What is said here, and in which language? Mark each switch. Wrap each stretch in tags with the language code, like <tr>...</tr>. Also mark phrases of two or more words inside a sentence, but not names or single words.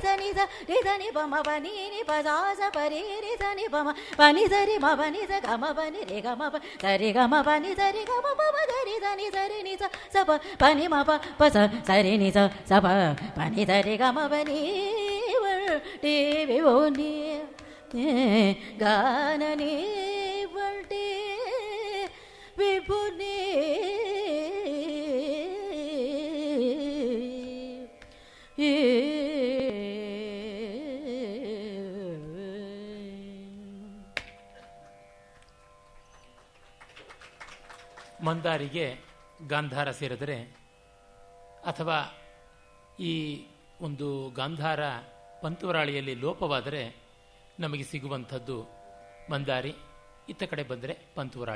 <kn>ನಿ ಸ ರಿ ಸ ನಿ ಪ ಮ ಪ ನಿ ನಿ ಪ ಸಾ ಸ ಪ ರಿ ರಿ ಸ ನಿ ಪ ಮ ಪ ನಿ ಸ ರಿ ಮ ಪ ನಿ ಸ ಗ ಮ ಪ ನಿ ರಿ ಗ ಮ ಪ ಸ ರಿ ಗ ಮ ಪ ನಿ ಸ ರಿ ಗ ಮ ಪ ಮ ಗ ರಿ ಸ ನಿ ಸ ರಿ ನಿ ಸ ಸ ಪ ಪ ನಿ ಮ ಪ ಪ ಸ ಸ ರಿ ನಿ ಸ ಸ ಪ ಪ ನಿ ಸ ರಿ ಗ ಮ ಪ ನಿ ವರ್ಟಿ ವಿಭುನಿ ಗಾನ ನೀ ವರ್ಟಿ ವಿಭುನಿ ಮಂದಾರಿಗೆ ಗಾಂಧಾರ ಸೇರಿದರೆ ಅಥವಾ ಈ ಒಂದು ಗಾಂಧಾರ ಪಂತುವರಾಳಿಯಲ್ಲಿ ಲೋಪವಾದರೆ ನಮಗೆ ಸಿಗುವಂಥದ್ದು ಮಂದಾರಿ, ಇತ್ತ ಕಡೆ ಬಂದರೆ ಪಂತುವರಾಳಿ.</kn>